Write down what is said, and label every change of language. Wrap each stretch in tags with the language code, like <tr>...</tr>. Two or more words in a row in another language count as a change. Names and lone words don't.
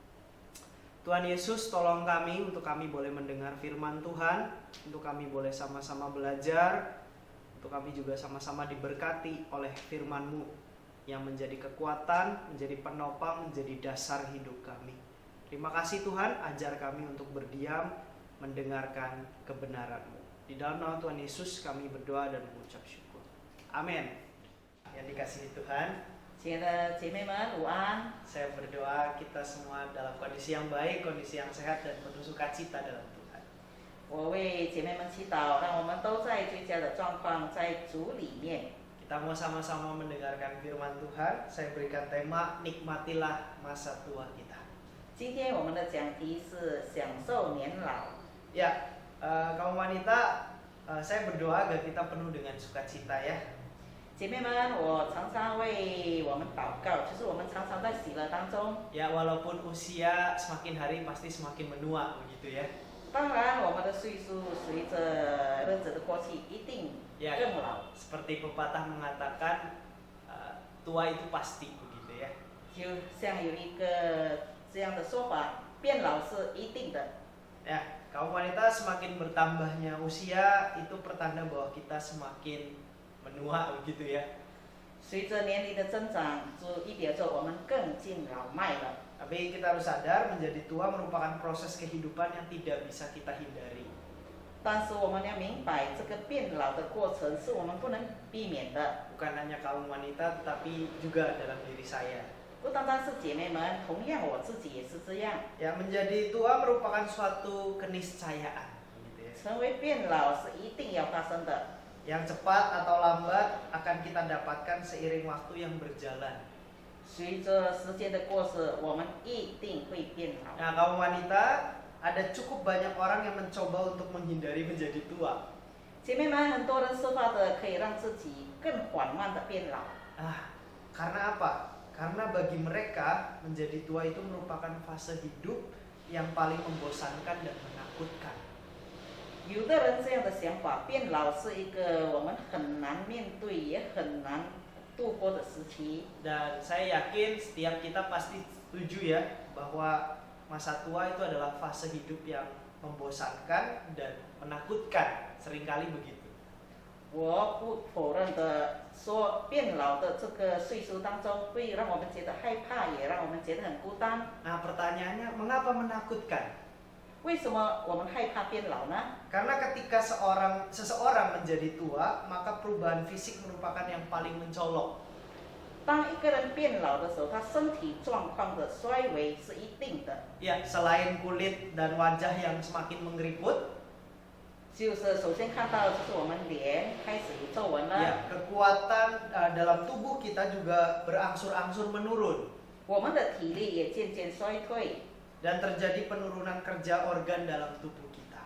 <id>Tuhan Yesus, tolong kami untuk kami boleh mendengar firman Tuhan, untuk kami boleh sama-sama belajar, untuk kami juga sama-sama diberkati oleh firman-Mu yang menjadi kekuatan, menjadi penopang, menjadi dasar hidup kami. Terima kasih Tuhan, ajar kami untuk berdiam, mendengarkan kebenaran-Mu. Di dalam nama Tuhan Yesus kami berdoa dan mengucap syukur. Amin. Yang dikasihi Tuhan,</id> <zh>亲爱的姐妹们，午安！</zh> <id>saya berdoa kita semua dalam kondisi yang baik, kondisi yang sehat, dan penuh sukacita dalam Tuhan.</id> <zh>我为姐妹们祈祷，让我们都在最佳的状况，在主里面。</zh> <id>Kita mau sama-sama mendengarkan firman Tuhan. Saya berikan tema, nikmatilah masa tua kita.</id> <zh>今天我们的讲题是享受年老。</zh> <id>Ya, kaum wanita, saya berdoa agar kita penuh dengan sukacita ya.</id> <zh>姐妹们，我常常为我们祷告，就是我们常常在喜乐当中。</zh> <id>Ya, walaupun usia semakin hari pasti semakin menua begitu ya.</id> <zh>当然，我们的岁数随着日子的过去，一定</zh> <id>Ya,</id> <zh>更老。</zh> <id>seperti pepatah mengatakan, tua itu pasti begitu ya.</id> <zh>就像有一个这样的说法，变老是一定的。</zh> <id>Ya, kaum wanita semakin bertambahnya usia itu pertanda bahwa kita semakin menua begitu ya.</id> <zh>随着年龄的增长，就意味着我们更进老迈了。</zh> <id>Tapi kita harus sadar menjadi tua merupakan proses kehidupan yang tidak bisa kita hindari.</id> <zh>但是我们要明白，这个变老的过程是我们不能避免的。</zh> <id>Bukan hanya kaum wanita tetapi juga dalam diri saya.</id> <zh>不单单是姐妹们，同样我自己也是这样。</zh> <id>Ya, menjadi tua merupakan suatu keniscayaan gitu ya.</id> <zh>成为变老是一定要发生的，</zh> <id>Yang cepat atau lambat akan kita dapatkan seiring waktu yang berjalan.</id> <zh>随着时间的过逝，我们一定会变老。</zh> <id>Nah, kaum wanita, ada cukup banyak orang yang mencoba untuk menghindari menjadi tua.</id> <zh>姐妹们，很多人设法的可以让自己更缓慢的变老，</zh> <id>Karena apa? Karena bagi mereka menjadi tua itu merupakan fase hidup yang paling membosankan dan menakutkan.</id> <zh>有的人这样的想法，变老是一个我们很难面对也很难度过的时期。</zh> <id>Dan saya yakin setiap kita pasti setuju ya bahwa masa tua itu adalah fase hidup yang membosankan dan menakutkan, seringkali begitu.</id> <zh>我不否认的说，变老的这个岁数当中，会让我们觉得害怕，也让我们觉得很孤单。</zh> <id>Nah, pertanyaannya mengapa menakutkan?</id> <zh>为什么我们害怕变老呢？</zh> <id>Karena ketika seseorang menjadi tua, maka perubahan fisik merupakan yang paling mencolok.</id> <zh>当一个人变老的时候，他身体状况的衰微是一定的。</zh> <id>Ya, selain kulit dan wajah yang semakin mengeriput,</id> <zh>就是首先看到就是我们脸开始有皱纹了，</zh> <id>ya, kekuatan dalam tubuh kita juga berangsur-angsur menurun</id> <zh>我们的体力也渐渐衰退，</zh> <id>dan terjadi penurunan kerja organ dalam tubuh kita.</id>